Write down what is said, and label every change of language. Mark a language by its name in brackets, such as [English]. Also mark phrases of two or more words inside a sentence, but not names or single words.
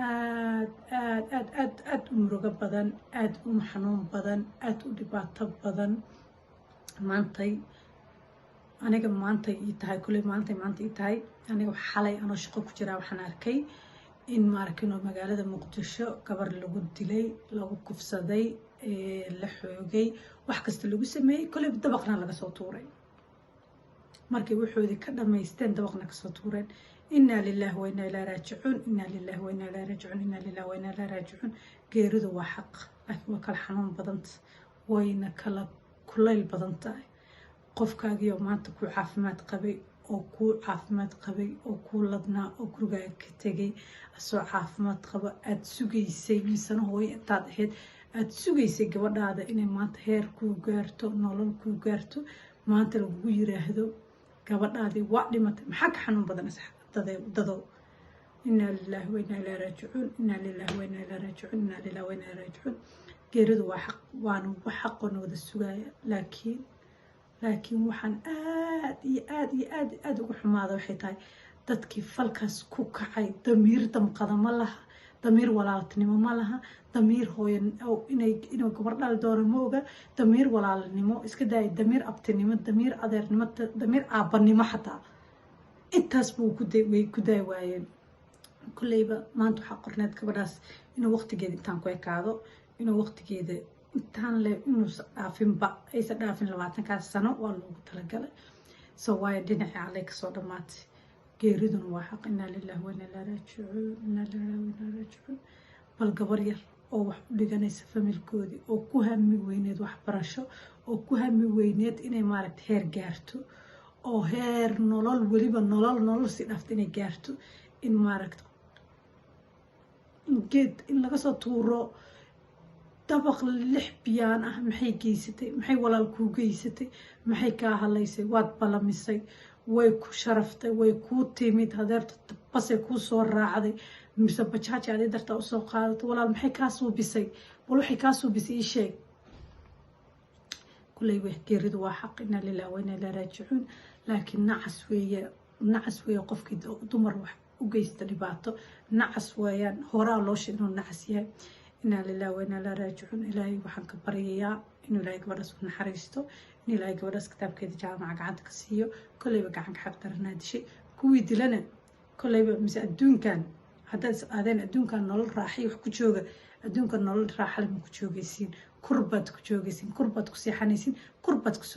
[Somali] aad u murugo badan aad u xanuun badan aad u dhibaato badan maantay aniga maanta ii tahay kulay maanta ii tahay aniga xalay anoo shaqo ku jira waxaan arkay in maarkino magaalada Muqdisho gabar lagu dilay lagu kufsaday la xoogay wax kasta lagu sameeyay kulay dabaqna laga soo tuuray markii wuxuudi ka dhameysteen dabaqna ka soo tuureen [Arabic] إنا لله وإنا إليه راجعون إنا لله وإنا إليه راجعون إنا لله وإنا إليه راجعون [Somali] geeridu waa xaq laakiin waa kala xanuun badan wayna kala kulayl badan tahay qofkaagiyo maanta ku caafimaad qabay oo ku ladnaa oo gurigaaga ka tagay asoo caafimaad qaba aad sugaysay misana hooyo intaad ahayd aad sugaysay gabadhaada inay maanta heer ku gaarto nolol ku gaarto maanta lagu yiraahdo gabadhaadii waa dhimatay maxaa ka xanuun badan dado [Arabic] إنا لله وإنا إليه راجعون إنا لله وإنا إليه راجعون إنا لله وإنا إليه راجعون [Somali] geeridu waa xaq waana wax xaq oo wada sugaya laakiin waxaan aad ugu xumaada waxay tahay dadkii falkaas ku kacay damiir damqada ma laha damiir walaaltinimo ma laha damiir hooyan inay gabar dhal doono ma oga damiir walaalnimo iska daay damiir abtinimo damiir adeernimo damiir aabanimo xataa intaas buu ku day waayeen kullayba maanta waxaa qorneed gabadhaas inuu waqtigeeda intaan ku ekaado inuu waqtigeeda intaan le inuu dhaafinba aysan dhaafin 20 sano waa loogu talagalay soo waayo dhinaca alle ka soo dhamaatay geeriduna waa xaq [Arabic] إنا لله وإنا إليه راجعون إنا لله وإنا إليه راجعون [Somali] bal gabar yar oo wax u dhiganaysa familkoodii oo ku hami weyneed waxbarasho oo ku hami weyneed inay maaragtay heer gaarto oo heer nolol waliba nolol si dhaafta inay gaarto in maaragtay geed in laga soo tuuro dabaq 6 biyaan ah maxay geysatay maxay walaal ku geysatay maxay ka halaysay waad balamisay way ku sharaftay way ku timid hadeerta basay ku soo raacday mise bajaaji aad darta u soo qaadatay walaal maxay ka soo bisay wal waxay ka soo bisay sheeg kulay wax geeridu waa xaq [Arabic] إنا لله و إنا إليه راجعون [Somali] laakiin nacas weeye qofkii dumar wax u geysta dhibaato nacas weeyaan horaa loo sheegay nacas yahay [Arabic] إنا لله وإنا إليه راجعون [Somali] ilaahay waxaan ka baryayaa inuu ilaahay gabadhaas u naxariisto in ilaahay gabadhaas kitaabkeeda jaamaca gacanta ka siiyo kolleyba gacan ka xaq daranaa dishay kuwii dilana kolleyba mise adduunkan haddaad aadeen adduunkan nolol raaxay wax ku jooga adduunkan nolol raaxale ma ku joogaysiin kurbaad ku joogaysiin kurbaad ku seexanaysiin kurbaad ku